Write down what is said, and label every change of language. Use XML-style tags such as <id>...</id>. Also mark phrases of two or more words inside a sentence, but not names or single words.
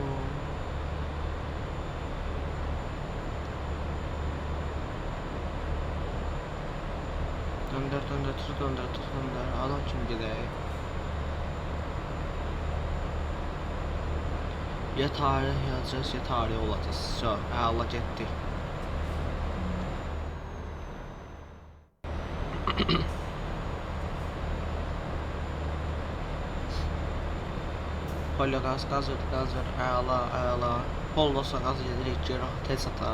<az>Döndür. Adam kimi gedək.</az> <tr>Ya tarih yazacağız, ya tarih olacağız.</tr> <az>Allah getdi. Pollo gaz ver. Əla. Pollosa gaz gedirik ki, tez ata.</az>